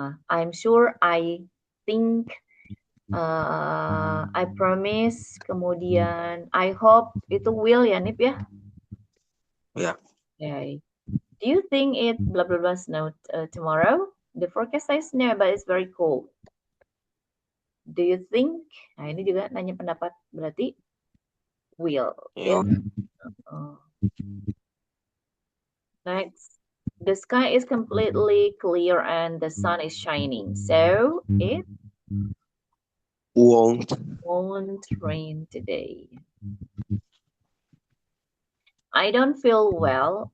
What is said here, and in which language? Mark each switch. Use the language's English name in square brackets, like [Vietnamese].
[English] I'm sure, I think, I promise, kemudian I hope itu will ya Nip ya? [Indonesian] Ya. [English] Okay. Do you think it blah blah blah snow tomorrow? The forecast says snow, but it's very cold. Do you think? [Indonesian] Nah ini juga nanya pendapat, berarti will. Ya. [English] Next. The sky is completely clear and the sun is shining. So it Won't rain today. I don't feel well.